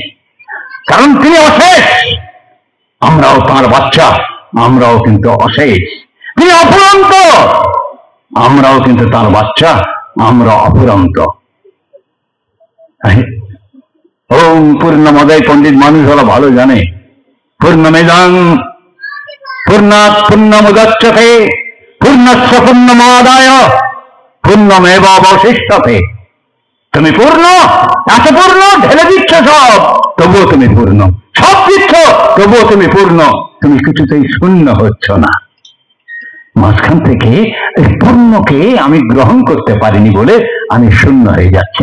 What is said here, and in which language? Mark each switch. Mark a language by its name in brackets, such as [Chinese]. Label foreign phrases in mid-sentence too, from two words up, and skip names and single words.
[Bangla] কারণ তিনি অশেষ, আমরাও তার বাচ্চা, আমরাও কিন্তু অশেষ। তিনি অফুরন্ত, আমরাও কিন্তু তার বাচ্চা, আমরা অফুরন্ত। [Sanskrit] ওম পূর্ণমদায়, [Bangla] পণ্ডিত মানুষ হলো ভালো জানে, [Sanskrit] পূর্ণমেদাং পূর্ণাৎ পূর্ণমুদচ্যতে পূর্ণস্য পূর্ণমাদায় পূর্ণমেবাবশিষ্যতে। [Bangla] তুমি পূর্ণ, এত পূর্ণ, ঢেলে দিচ্ছ সব, তবুও তুমি পূর্ণ। সব দিচ্ছ, তবুও তুমি পূর্ণ। তুমি কিছুতেই শূন্য হচ্ছ না। মাঝখান থেকে এই পূর্ণকে আমি গ্রহণ করতে পারিনি বলে আমি শূন্য হয়ে যাচ্ছি।